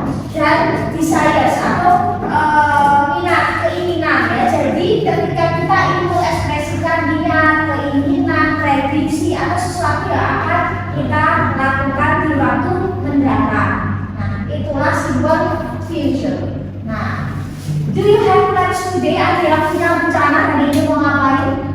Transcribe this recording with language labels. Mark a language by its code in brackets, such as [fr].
[id] dengan desires atau minat, keinginan ya. Jadi ketika kita ingin mengekspresikan niat, keinginan, prediksi atau sesuatu yang akan kita lakukan di waktu mendatang. Nah, itulah simbol future. [en] Nah, do you have plans today? [id] Ada yang punya rencana hari ini mau ngapain?